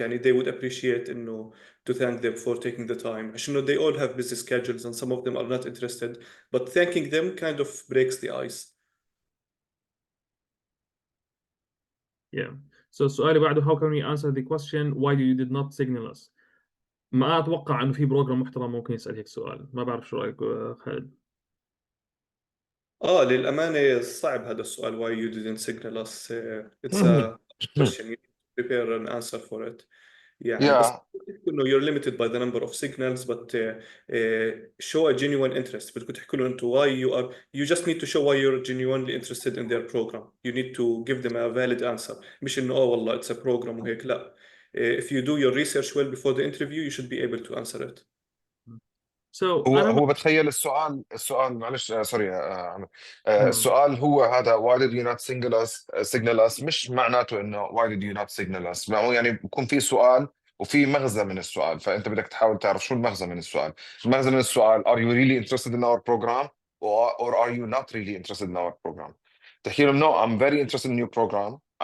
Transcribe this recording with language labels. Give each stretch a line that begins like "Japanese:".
Arabic: يعني
English: they would appreciate
Arabic: انه
English: to thank them for taking the time
Arabic: عشان
English: they all have busy schedules and some of them are not interested, but thanking them kind of breaks the ice. Yeah. So
Arabic: السؤال اللي بعده
English: how can we answer the question why you did not signal us.
Arabic: ما أتوقع إنه في بروجرام محترم ممكن يسأل هيك سؤال. ما بعرف شو رأيك خالد. للامانه صعب هذا السؤال
English: why you didn't signal us. It's a question you need to prepare an answer for it.
Arabic: يعني بس
English: Yeah.
Arabic: انه
English: you're limited by the number of signals, but show a genuine interest.
Arabic: بدكم تحكوا لهم انتوا
English: why you just need to show why you're genuinely interested in their program. You need to give them a valid answer.
Arabic: مش انه والله
English: it's a program
Arabic: وهيك. لا.
English: If you do your research well before the interview you should be able to answer it. So
Arabic: هو أنا بتخيل السؤال معلش سوري عمر. نعم. السؤال هو هذا
English: why did you not signal us
Arabic: مش معناته انه why did you not signal us. ما هو يعني بكون في سؤال وفي مغزى من السؤال، فانت بدك تحاول تعرف شو المغزى من السؤال. المغزى من السؤال
English: are you really interested in our program or are you not really interested in our program.
Arabic: تحكي لهم
English: no I'm very interested in your program.